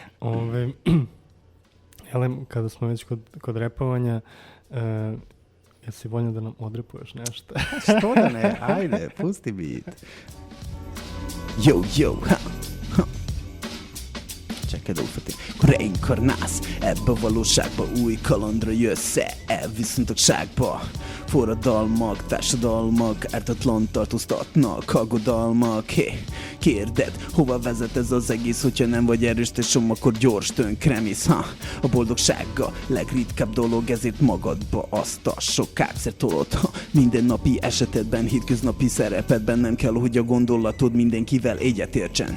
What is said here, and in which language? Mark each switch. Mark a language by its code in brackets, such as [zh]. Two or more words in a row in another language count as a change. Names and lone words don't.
[bs] Elem, kada smo već kod repovanja, jesi voljno da nam odrepuješ nešto? Što da ne? Ajde, [en] pusti beat. [bs] Yo, Čekaj da ufatim. [hu] Kor nas, ebbe valóságba új kalandra jössz viszont a ságba forradalmak, társadalmak ártatlan tartóztatnak, aggodalmak. Kérded, hova vezet ez az egész, hogyha nem vagy erős tesóm, akkor gyors tönkremész, A boldogsága legritkább dolog, ezért magadba azt a sok kápszer tolod, mindennapi esetedben, hétköznapi szerepedben, nem kell, hogy a gondolatod mindenkivel egyetértsen.